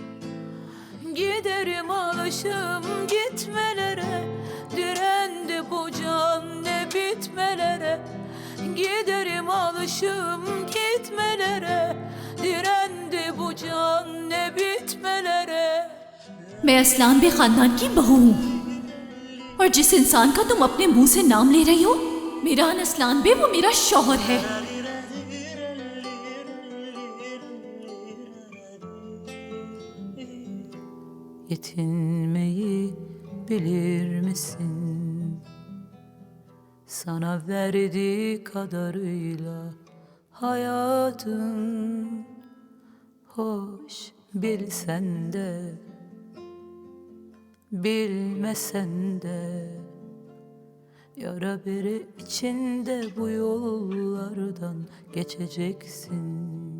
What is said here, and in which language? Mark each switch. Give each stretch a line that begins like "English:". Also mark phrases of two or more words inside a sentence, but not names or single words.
Turkish: Giderim alışım gitmelere, direndi bu can ne bitmelere. Giderim alışım gitmelere, direndi bu can ne bitmelere.
Hindi: मैं असलान बे खानदान की बहू हूँ और जिस इंसान का तुम अपने मुंह से नाम ले रही हो, मीरान असलान बे, वो मेरा शौहर है।
Turkish: Yetinmeyi bilir misin? Sana verdiği kadarıyla hayatın hoş, bilsen de bilmesen de yara bere içinde bu yollardan geçeceksin.